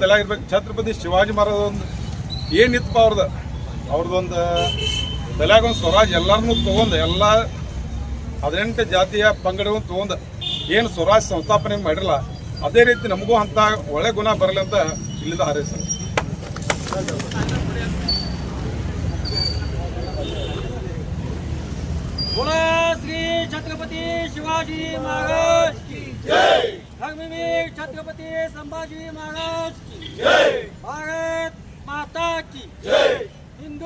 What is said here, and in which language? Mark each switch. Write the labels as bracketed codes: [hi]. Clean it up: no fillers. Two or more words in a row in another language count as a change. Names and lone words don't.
[kn] ಛತ್ರಪತಿ ಶಿವಾಜಿ ಮಹಾರಾಜ ಒಂದು ಏನಿತ್ತಪ್ಪ ಅವ್ರದ್ದು ಅವ್ರದ್ದೊಂದು ತಲೆಯಾಗೊಂದು ಸ್ವರಾಜ್ ಎಲ್ಲರನ್ನೂ ತೊಗೊಂಡು ಎಲ್ಲ 18 ಜಾತಿಯ ಪಂಗಡವನ್ನು ತೊಗೊಂಡು ಏನು ಸ್ವರಾಜ್ ಸಂಸ್ಥಾಪನೆ ಮಾಡಿರಲ್ಲ ಅದೇ ರೀತಿ ನಮಗೂ ಅಂತ ಒಳ್ಳೆ ಗುಣ ಬರಲಿ ಅಂತ ಇಲ್ಲಿಂದ ಹಾರೈಸ್ತಾರೆ. [mr] बोला श्री छत्रपती शिवाजी महाराज की जय. धर्मवीर छत्रपती संभाजी महाराज की जय. भारत माता की जय. हिंदू